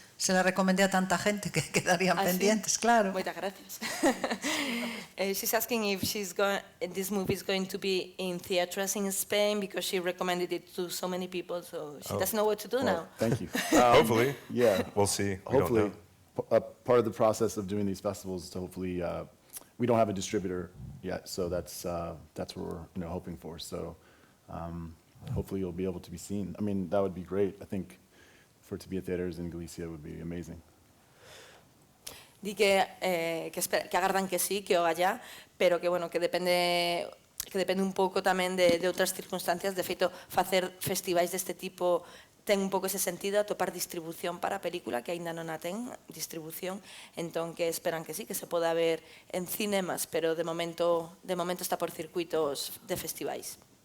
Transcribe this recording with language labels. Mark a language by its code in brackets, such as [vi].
[es] se la recomendé a tanta gente que quedarían pendientes, sí? claro. [gl] Moitas gracias. [en] She's asking if this movie is going to be in theaters in Spain because she recommended it to so many people, so she doesn't know what to do now. Thank you. Hopefully. Yeah. We'll see. Hopefully. We don't know. Part of the process of doing these festivals is to hopefully, we don't have a distributor yet, so that's what we're hoping for. So hopefully you'll be able to be seen. I mean, that would be great. I think for it to be at theaters in Galicia would be amazing. [gl] Di que agardan que sí, que o allá, pero que bueno, que depende un pouco tamén de outras circunstancias. De feito, facer festivais deste tipo ten un pouco ese sentido, atopar distribución para a película, que aínda non a ten distribución, entón que esperan que sí, que se poda ver en cinemas, pero de momento está por circuitos de festivais.